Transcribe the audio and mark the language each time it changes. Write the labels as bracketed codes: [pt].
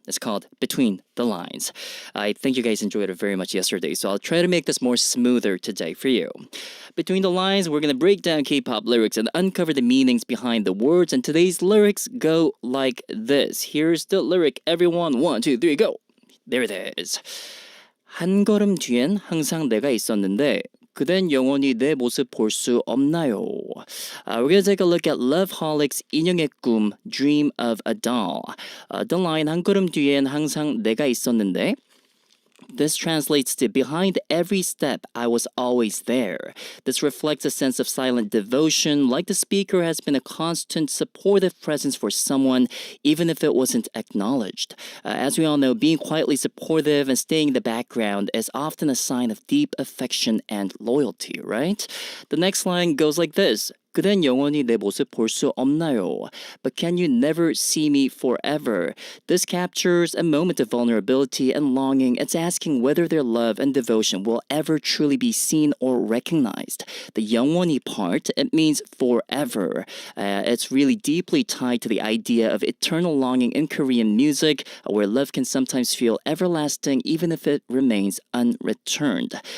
[en] It's called Between the Lines. I think you guys enjoyed it very much yesterday, so I'll try to make this more smoother today for you. Between the Lines, we're going to break down K-pop lyrics and uncover the meanings behind the words, and today's lyrics go like this. Here's the lyric, everyone. 1, 2, 3, go. There it is. [ko] 한 걸음 뒤엔 항상 내가 있었는데 그댄 영원히 내 모습 볼 수 없나요? [en] We're going to take a look at Loveholic's 인형의 꿈, Dream of a Doll. The line [ko] 한 걸음 뒤엔 항상 내가 있었는데 [en] this translates to behind every step, I was always there. This reflects a sense of silent devotion, like the speaker has been a constant supportive presence for someone, even if it wasn't acknowledged. As we all know, being quietly supportive and staying in the background is often a sign of deep affection and loyalty, right? The next line goes like this. [ko] 그댄 영원히 내 모습 볼 수 없나요? [en] But can you never see me forever? This captures a moment of vulnerability and longing. It's asking whether their love and devotion will ever truly be seen or recognized. The 영원히 part, it means forever. It's really deeply tied to the idea of eternal longing in Korean music, where love can sometimes feel everlasting even if it remains unreturned.